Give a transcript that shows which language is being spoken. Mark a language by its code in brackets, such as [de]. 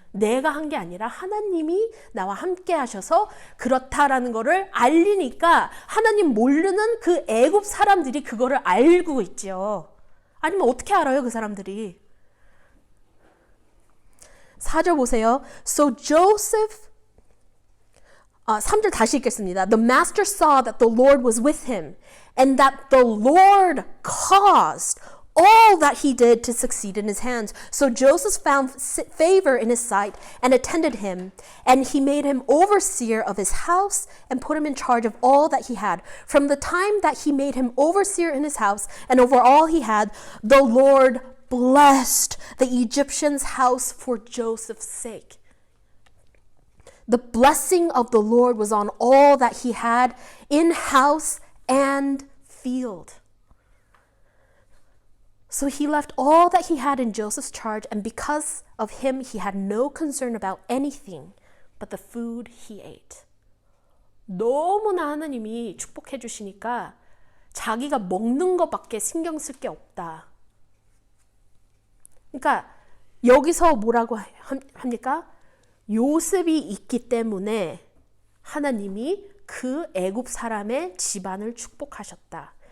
[ko] 내가 한 게 아니라 하나님이 나와 함께 하셔서 그렇다라는 거를 알리니까 하나님 모르는 그 애굽 사람들이 그거를 알고 있죠. 아니면 어떻게 알아요, 그 사람들이? 4절 보세요. [en] So Joseph [ko] 3절 다시 읽겠습니다. [en] The master saw that the Lord was with him and that the Lord caused all that he did to succeed in his hands. So Joseph found favor in his sight and attended him, and he made him overseer of his house and put him in charge of all that he had. From the time that he made him overseer in his house and over all he had, the Lord blessed the Egyptian's house for Joseph's sake. The blessing of the Lord was on all that he had in house and field. So he left all that he had in Joseph's charge, and because of him he had no concern about anything but the food he ate. [ko] 너무나 하나님이 축복해 주시니까 자기가 먹는 것밖에 신경 쓸 게 없다. 그러니까 여기서 뭐라고 합니까? 요셉이 있기 때문에 하나님이 그 애굽 사람의 집안을 축복하셨다.